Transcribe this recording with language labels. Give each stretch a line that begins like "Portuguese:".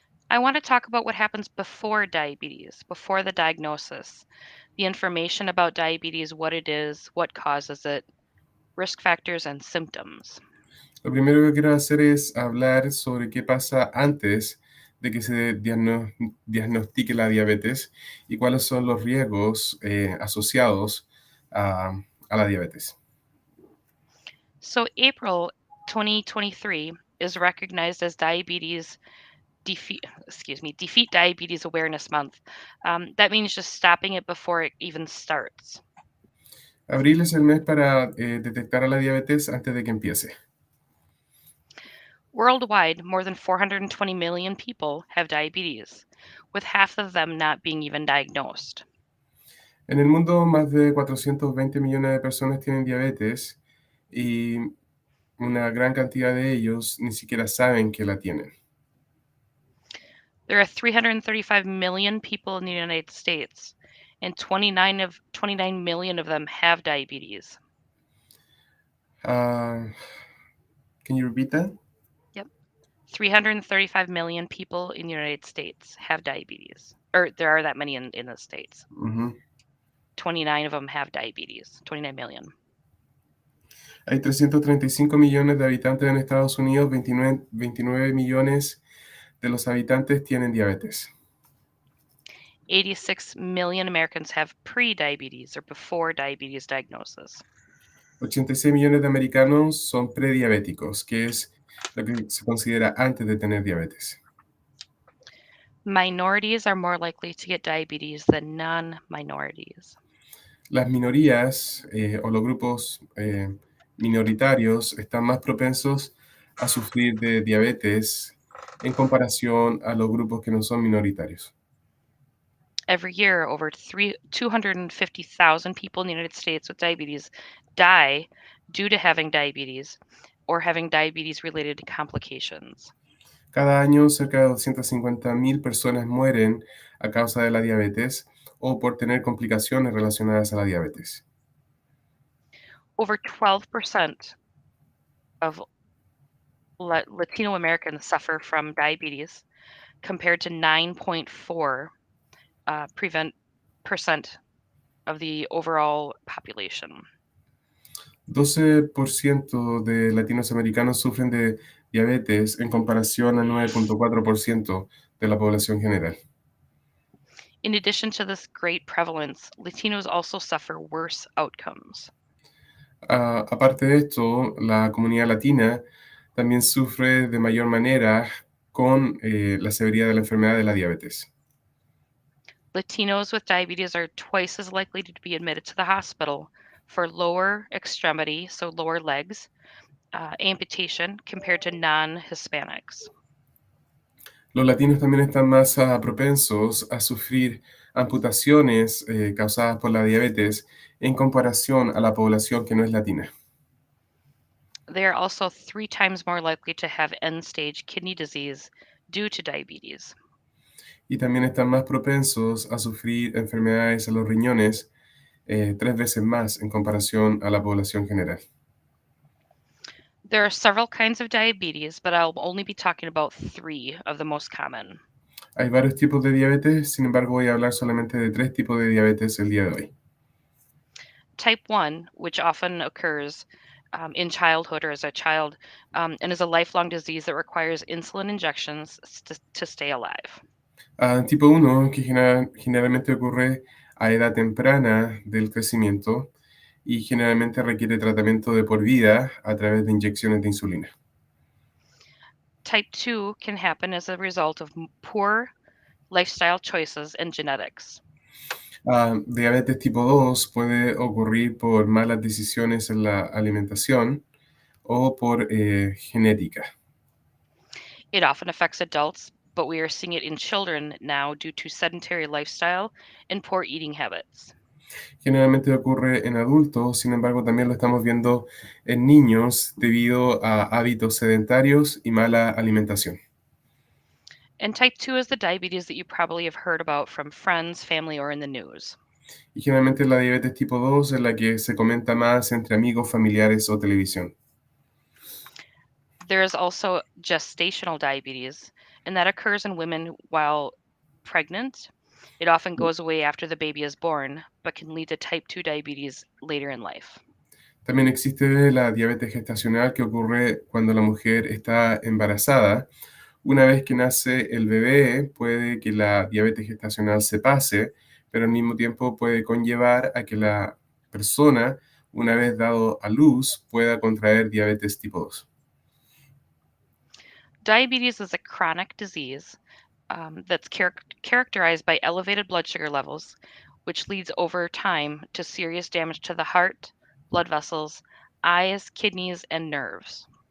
English: I want to talk about what happens before diabetes, before the diagnosis. the information about diabetes, what it is, what causes it, risk factors, and symptoms.
Spanish: Lo primero que quiero hacer es hablar sobre qué pasa antes de que se diagnostique la diabetes y cuáles son los riesgos asociados a la diabetes.
English: So April 2023 is recognized as Defeat Diabetes Awareness Month. That means just stopping it before it even starts.
Spanish: Abril es el mes para detectar a la diabetes antes de que empiece.
English: Worldwide, more than 420 million people have diabetes, with half of them not being even diagnosed.
Spanish: En el mundo, más de 420 millones de personas tienen diabetes y una gran cantidad de ellos ni siquiera saben que la tienen.
English: There are 335 million people in the United States, and 29 million of them have diabetes. Can you repeat that? 335 million people in the United States have diabetes. Or there are that many in the States. Ujú. 29 of them have diabetes. 29 million.
Spanish: Hay 335 millones de habitantes en Estados Unidos, 29 millones de los habitantes tienen diabetes.
English: 86 million Americans have pre-diabetes or before diabetes diagnosis.
Spanish: 86 millones de americanos son prediabéticos, que es lo que se considera antes de tener diabetes.
English: Minorities are more likely to get diabetes than non-minorities.
Spanish: Las minorías o los grupos minoritarios están más propensos a sufrir de diabetes en comparación a los grupos que no son minoritarios.
English: Every year, over 250,000 people in the United States with diabetes die due to having diabetes or having diabetes-related complications.
Spanish: Cada año, cerca de 250.000 personas mueren a causa de la diabetes o por tener complicaciones relacionadas a la diabetes.
English: Over 12% of Latino Americans suffer from diabetes, compared to 9.4% of the overall population.
Spanish: 12% de latinoamericanos sufren de diabetes en comparación a 9.4% de la población general.
English: In addition to this great prevalence, Latinos also suffer worse outcomes.
Spanish: Aparte de esto, la comunidad latina también sufre de mayor manera con la severidad de la enfermedad de la diabetes.
English: Latinos with diabetes are twice as likely to be admitted to the hospital for lower extremity, so lower legs, amputation compared to non-Hispanics.
Spanish: Los latinos también están más propensos a sufrir amputaciones causadas por la diabetes en comparación a la población que no es latina.
English: They are also 3 times more likely to have end-stage kidney disease due to diabetes.
Spanish: Y también están más propensos a sufrir enfermedades a los riñones 3 veces más en comparación a la población general.
English: There are several kinds of diabetes, but I'll only be talking about 3 of the most common.
Spanish: Hay varios tipos de diabetes, sin embargo voy a hablar solamente de 3 tipos de diabetes el día de hoy.
English: Type 1, which often occurs in childhood or as a child, and is a lifelong disease that requires insulin injections to stay alive.
Spanish: Tipo 1, que generalmente ocurre a edad temprana del crecimiento y generalmente requiere tratamiento de por vida a través de inyecciones de insulina.
English: Type 2 can happen as a result of poor lifestyle choices and genetics.
Spanish: Diabetes tipo 2 puede ocurrir por malas decisiones en la alimentación o por genética.
English: It often affects adults, but we are seeing it in children now due to sedentary lifestyle and poor eating habits.
Spanish: Generalmente ocurre en adultos, sin embargo también lo estamos viendo en niños debido a hábitos sedentarios y mala alimentación.
English: And type 2 is the diabetes that you probably have heard about from friends, family, or in the news.
Spanish: Y generalmente la diabetes tipo 2 es la que se comenta más entre amigos, familiares o televisión.
English: There is also gestational diabetes, and that occurs in women while pregnant It often goes away after the baby is born, but can lead to type 2 diabetes later in life.
Spanish: También existe la diabetes gestacional que ocurre cuando la mujer está embarazada. Una vez que nace el bebé, puede que la diabetes gestacional se pase, pero al mismo tiempo puede conllevar a que la persona, una vez dado a luz, pueda contraer diabetes tipo 2.
English: Diabetes is a chronic disease that's characterized by elevated blood sugar levels, which leads over time to serious damage to the heart, blood vessels, eyes, kidneys, and nerves.